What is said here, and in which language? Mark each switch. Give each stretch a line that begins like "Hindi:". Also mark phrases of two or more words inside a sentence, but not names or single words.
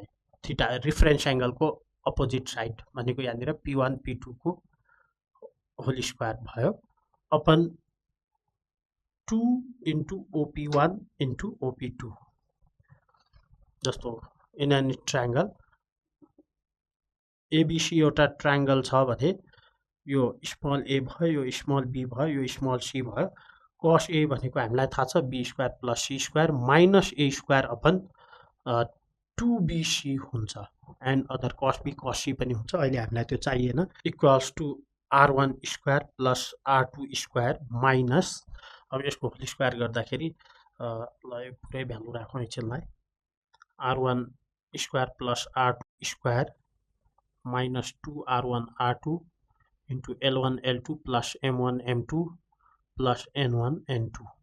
English: theta reference
Nepali: एङ्गलको
English: opposite side
Nepali: भनेको यहाँनिर P1 P2 को
English: whole square
Nepali: भयो
English: upon 2 into OP1 into OP2.
Nepali: जस्तो
English: in an triangle ABC
Nepali: एउटा ट्रायङ्गल छ भने यो
English: small a
Nepali: भयो, यो
English: small b
Nepali: भयो, यो
English: small c
Nepali: भयो।
English: cos a
Nepali: भनेको हामीलाई थाहा छ
English: b square plus c square minus a square upon 2bc
Nepali: हुन्छ।
English: and other cos b cos c
Nepali: पनि हुन्छ, अहिले हामीलाई त्यो चाहिएन।
English: equals to r1 square plus r2 square minus,
Nepali: अब यसको
English: whole square
Nepali: गर्दाखेरि ल यो पुरै भ्यालु राखौँ एकछिनलाई,
English: r1 square plus r2 square minus 2r1 r2 into L1 L2 plus M1 M2 plus N1 N2